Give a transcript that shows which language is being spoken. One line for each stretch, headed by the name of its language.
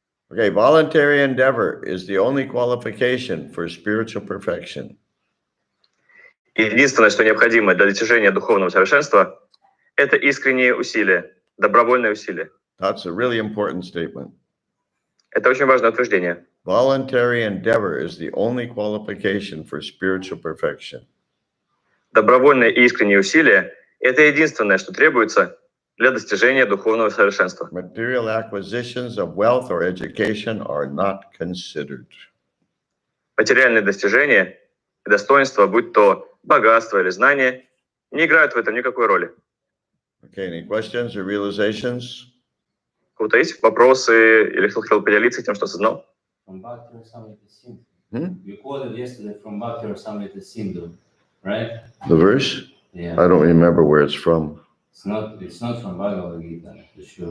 English: Okay, voluntary endeavor is the only qualification for spiritual perfection.
Russian: Единственное, что необходимо для достижения духовного совершенства, это искренние усилия, добровольные усилия.
English: That's a really important statement.
Russian: Это очень важное утверждение.
English: Voluntary endeavor is the only qualification for spiritual perfection.
Russian: Добровольные и искренние усилия – это единственное, что требуется для достижения духовного совершенства.
English: Material acquisitions of wealth or education are not considered.
Russian: Материальные достижения и достоинства, будь то богатство или знание, не играют в этом никакой роли.
English: Okay, any questions or realizations?
Russian: У кого-то есть вопросы или кто хотел поделиться тем, что осознал?
English: From Bhakti Rasamrita Sindhu. Hmm? You quoted yesterday from Bhakti Rasamrita Sindhu, right? The verse? Yeah. I don't remember where it's from. It's not from Bhagavad Gita, for sure.